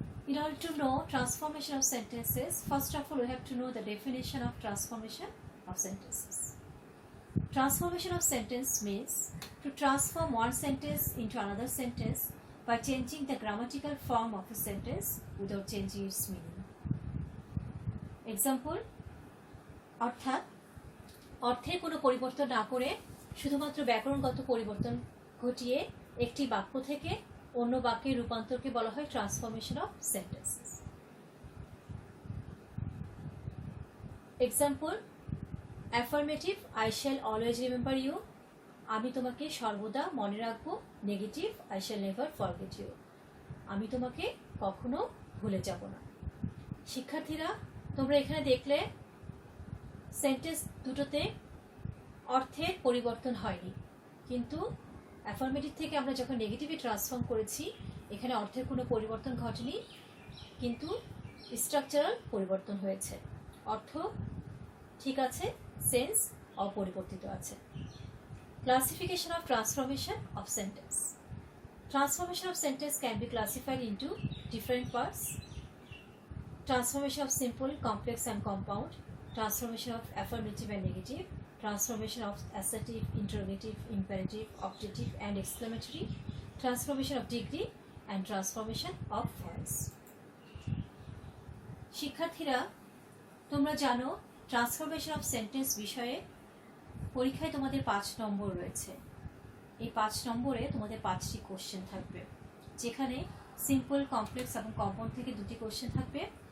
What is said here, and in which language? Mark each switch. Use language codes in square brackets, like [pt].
[en] In order to know transformation of sentences, first of all we have to know the definition of transformation of sentences. Transformation of sentence means to transform one sentence into another sentence by changing the grammatical form of a sentence without changing its meaning. [bn] Example, অর্থাৎ অর্থের কোনো পরিবর্তন না করে শুধুমাত্র ব্যাকরণগত পরিবর্তন ঘটিয়ে একটি বাক্য থেকে অন্য বাক্যে রূপান্তরকে বলা হয় transformation of sentences. [en] example, affirmative, I shall always remember you, [bn] আমি তোমাকে সর্বদা মনে রাখবো। [en] negative, I shall never forget you, [bn] আমি তোমাকে কখনো ভুলে যাব না। শিক্ষার্থীরা, তোমরা এখানে দেখলে সেন্টেন্স দুটোতে অর্থের পরিবর্তন হয়নি, কিন্তু অ্যাফার্মেটিভ থেকে আমরা যখন নেগেটিভে ট্রান্সফর্ম করেছি এখানে অর্থের কোনো পরিবর্তন ঘটেনি, কিন্তু স্ট্রাকচারাল পরিবর্তন হয়েছে। অর্থ ঠিক আছে, সেন্স অপরিবর্তিত আছে। [en] Classification of transformation of sentence. Transformation of sentence can be classified into different parts. Transformation of simple, complex and compound. Transformation of affirmative and negative. Transformation of assertive, interrogative, imperative, objective and exclamatory. Transformation of degree and transformation of voice. [bn] শিক্ষার্থীরা, তোমরা জানো transformation of sentence বিষয়ে পরীক্ষায় তোমাদের 5 নম্বর রয়েছে। এই 5 নম্বরে তোমাদের 5টি কোশ্চেন থাকবে, যেখানে সিম্পল, কমপ্লেক্স এবং কম্পাউন্ড থেকে 2টি কোশ্চেন থাকবে।